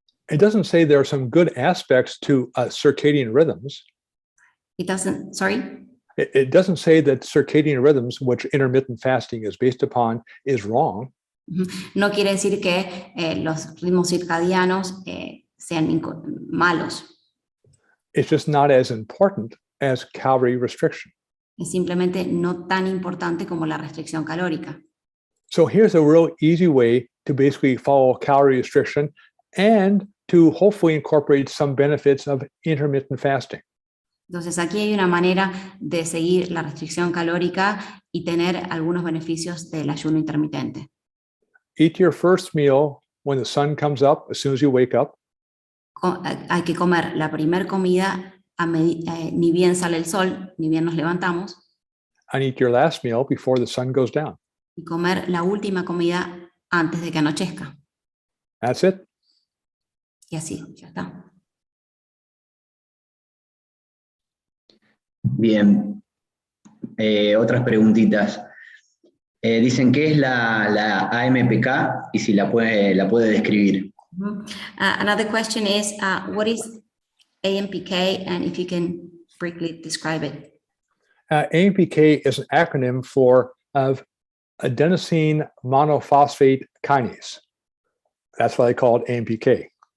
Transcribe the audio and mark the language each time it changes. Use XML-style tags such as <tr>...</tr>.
<en>It doesn't say there are some good aspects to circadian rhythms. It doesn't, sorry? It doesn't say that circadian rhythms, which intermittent fasting is based upon, is wrong.</en> <es>No quiere decir que los ritmos circadianos sean malos.</es> <en>It's just not as important as calorie restriction.</en> <es>Es simplemente no tan importante como la restricción calórica.</es> <en>So here's a real easy way to basically follow calorie restriction and to hopefully incorporate some benefits of intermittent fasting.</en> <es>Entonces aquí hay una manera de seguir la restricción calórica y tener algunos beneficios del ayuno intermitente.</es> <en>Eat your first meal when the sun comes up, as soon as you wake up.</en> <es>Hay que comer la primera comida ni bien sale el sol, ni bien nos levantamos.</es> <en>and eat your last meal before the sun goes down.</en> <es>y comer la última comida antes de que anochezca.</es> <en>That's it.</en> <es>Y así, ya está. Bien. Otras preguntitas. Dicen qué es la AMPK y si la puede describir.</es> <en>Another question is, what is AMPK, and if you can briefly describe it? AMPK is an acronym for adenosine monophosphate kinase. That's why they call it AMPK.</en>